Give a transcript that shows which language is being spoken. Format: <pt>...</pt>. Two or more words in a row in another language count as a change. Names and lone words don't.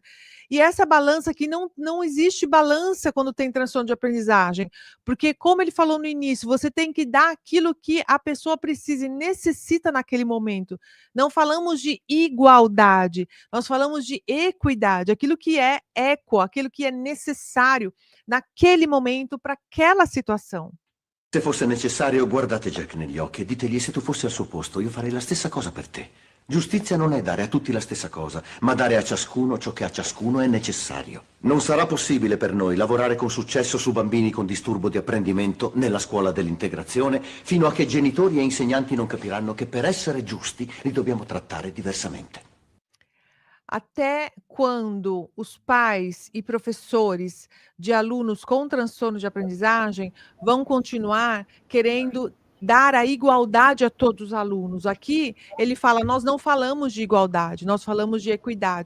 <pt>E essa balança aqui, não existe balança quando tem transtorno de aprendizagem, porque, como ele falou no início, você tem que dar aquilo que a pessoa precisa e necessita naquele momento. Não falamos de igualdade, nós falamos de equidade, aquilo que é equo, aquilo que é necessário naquele momento para aquela situação.</pt> <it>Se fosse necessario, guardate Jack negli occhi e ditegli: se tu fossi al suo posto, io farei la stessa cosa per te. Giustizia non è dare a tutti la stessa cosa, ma dare a ciascuno ciò che a ciascuno è necessario. Non sarà possibile per noi lavorare con successo su bambini con disturbo di apprendimento nella scuola dell'integrazione fino a che genitori e insegnanti non capiranno che per essere giusti li dobbiamo trattare diversamente.</it> <pt>Até quando os pais e professores de alunos com transtorno de aprendizagem vão continuar querendo dar a igualdade a todos os alunos? Aqui ele fala, nós não falamos de igualdade, nós falamos de equidade.</pt>